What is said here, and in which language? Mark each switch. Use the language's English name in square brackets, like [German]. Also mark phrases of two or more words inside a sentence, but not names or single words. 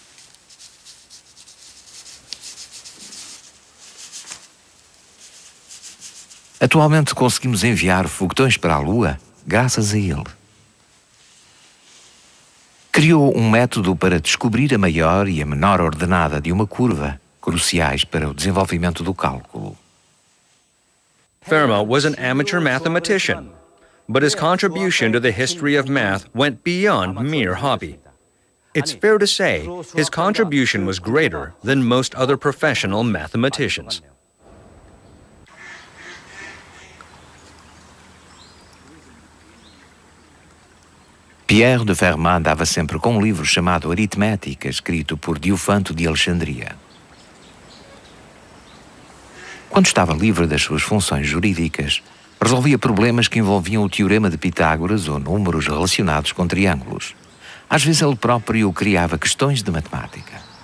[Portuguese] Atualmente conseguimos enviar foguetões para a Lua graças a ele. Criou um método para descobrir a maior e a menor ordenada de uma curva, cruciais para o desenvolvimento do cálculo. [English] Fermat was an amateur mathematician, but his contribution to the history of math went beyond mere hobby. It's fair to say his contribution was greater than most other professional mathematicians. [Portuguese] Pierre de Fermat andava sempre com um livro chamado Aritmética, escrito por Diofanto de Alexandria. Quando estava livre das suas funções jurídicas, resolvia problemas que envolviam o teorema de Pitágoras ou números relacionados com triângulos. Às vezes ele próprio criava questões de matemática.